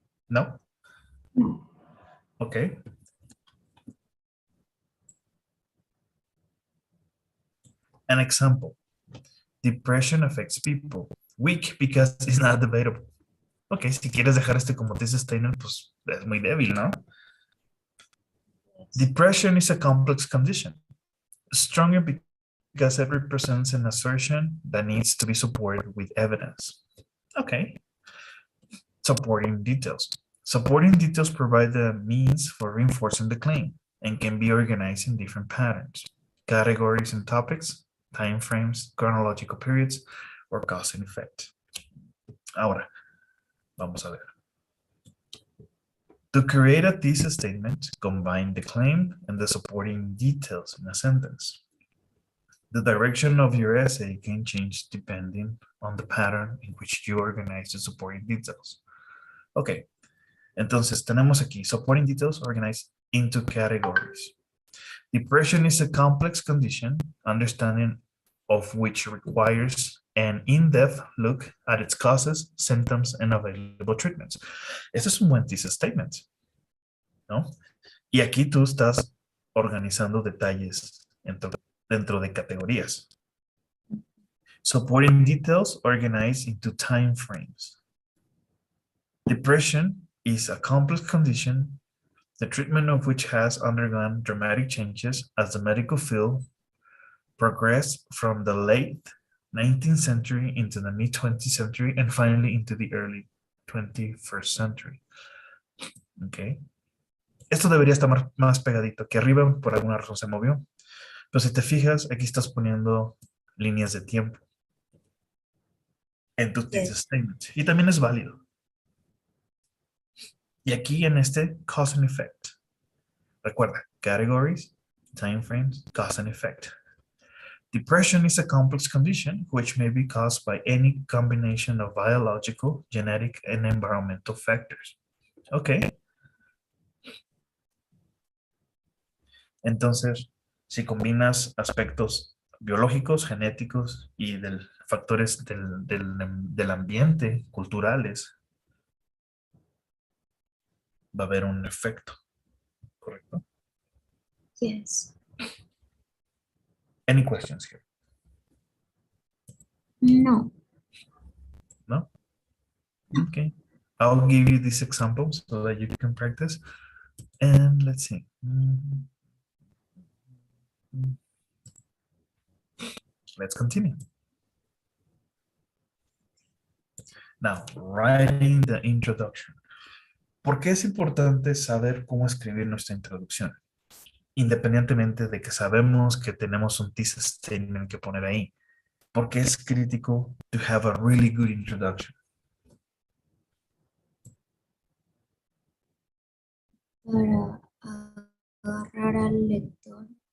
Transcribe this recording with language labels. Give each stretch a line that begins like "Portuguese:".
English: No? Okay. An example. Depression affects people. Weak because it's not debatable.
Spanish: Ok, si quieres dejar este como thesis statement, pues es muy débil, ¿no?
English: Depression is a complex condition. Stronger because it represents an assertion that needs to be supported with evidence. Okay. Supporting details. Supporting details provide the means for reinforcing the claim and can be organized in different patterns, categories and topics, time frames, chronological periods, or cause and effect.
Spanish: Ahora, vamos a ver.
English: To create a thesis statement, combine the claim and the supporting details in a sentence. The direction of your essay can change depending on the pattern in which you organize the supporting details.
Spanish: Ok, entonces tenemos aquí
English: supporting details organized into categories. Depression is a complex condition, understanding of which requires an in-depth look at its causes, symptoms, and available treatments.
Spanish: Este es un buen thesis statement, ¿no? Y aquí tú estás organizando detalles dentro de categorías.
English: Supporting details organized into time frames. Depression is a complex condition, the treatment of which has undergone dramatic changes as the medical field progressed from the late 19th century into the mid-20th century and finally into the early 21st century. Okay.
Spanish: Esto debería estar más pegadito. Aquí arriba por alguna razón se movió. Pero si te fijas, aquí estás poniendo líneas de tiempo en tu thesis statement. Y también es válido. Y aquí en este,
English: cause and effect.
Spanish: Recuerda,
English: categories, time frames, cause and effect. Depression is a complex condition which may be caused by any combination of biological, genetic, and environmental factors. Ok.
Spanish: Entonces, si combinas aspectos biológicos, genéticos y factores del ambiente, culturales, va a haber un efecto, ¿correcto?
English: Yes. Any questions here? No. No? Okay. I'll give you these examples so that you can practice. And let's see. Let's continue. Now, writing the introduction.
Spanish: ¿Por qué es importante saber cómo escribir nuestra introducción? Independientemente de que sabemos que tenemos un thesis statement que poner ahí. Porque es crítico
English: to have a really good introduction.
Spanish: Para agarrar al lector.